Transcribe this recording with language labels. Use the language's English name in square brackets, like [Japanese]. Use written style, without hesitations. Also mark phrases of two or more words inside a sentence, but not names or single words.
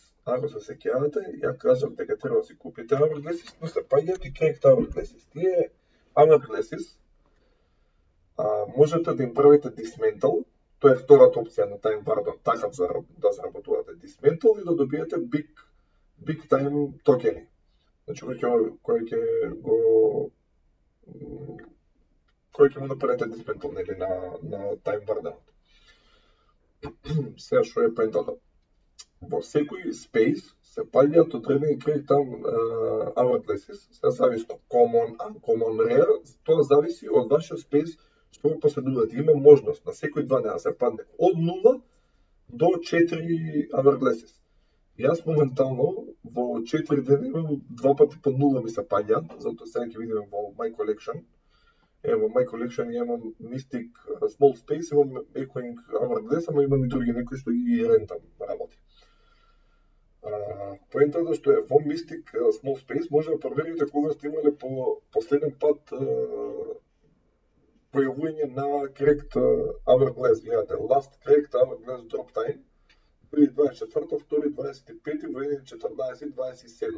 [Macedonian] Ако се сеќавате, ја кажав дека треба да си купите Hourglasses, но се паѓаат и Cracked Hourglasses. Тие Hourglasses можете да им правите dismantle, тоа е втората опција на Time Warden, така да заработувате. направите dismantle и да добиете big time токени. Значи кој ќе му направите dismantle, нели, на time варденот. Сега што е поентата? Во секој space се паѓаат одредени [English] character hourglasses, [Macedonian] се зависи од [English] common, uncommon, rare, [Macedonian] тоа зависи од вашиот space што го поседувате. Има можност на секој 2 дена се падне од 0 до 4 hourglasses. Јас моментално во 4 дена имам 2 пати по 0 ми се паѓаат, затоа сега ќе видиме во My Collection. Во My Collection имам Mystic Small Space, имам Echoing Hourglass, ама имам и други некои што ги рентам работи. Поентата што е во Mystic Small Space може да проверите кога сте имале по последен пат појавување на Cracked Hourglass. [English] Гледате, Last Cracked Hourglass Drop Time 24, 2, 25, [Macedonian] во 14, 27.